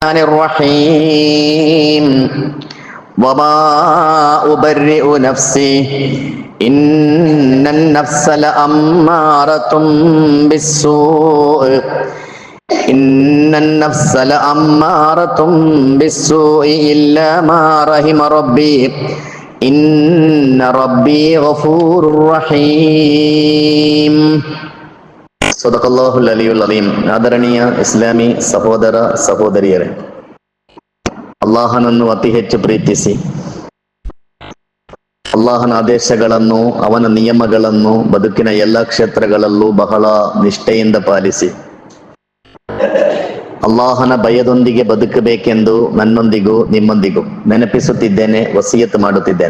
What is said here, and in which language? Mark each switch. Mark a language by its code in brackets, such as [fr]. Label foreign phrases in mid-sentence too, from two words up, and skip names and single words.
[ar] الرحيم وما أبرئ نفسي إن النفس لأمارة بالسوء إلا ما رحم ربي إن ربي غفور رحيم. صدق الله العلي العليم. [kn] ಆದರಣೀಯ ಇಸ್ಲಾಮಿ ಸಹೋದರ ಸಹೋದರಿಯರೇ, ಅಲ್ಲಾಹನನ್ನು ಅತಿ ಹೆಚ್ಚು ಪ್ರೀತಿಸಿ ಅಲ್ಲಾಹನ ಆದೇಶಗಳನ್ನು, ಅವನ ನಿಯಮಗಳನ್ನು ಬದುಕಿನ ಎಲ್ಲ ಕ್ಷೇತ್ರಗಳಲ್ಲೂ ಬಹಳ ನಿಷ್ಠೆಯಿಂದ ಪಾಲಿಸಿ ಅಲ್ಲಾಹನ ಭಯದೊಂದಿಗೆ ಬದುಕಬೇಕೆಂದು ನನ್ನೊಂದಿಗೂ ನಿಮ್ಮೊಂದಿಗೂ ನೆನಪಿಸುತ್ತಿದ್ದೇನೆ, ವಸಿಯತ್ ಮಾಡುತ್ತಿದ್ದೇನೆ.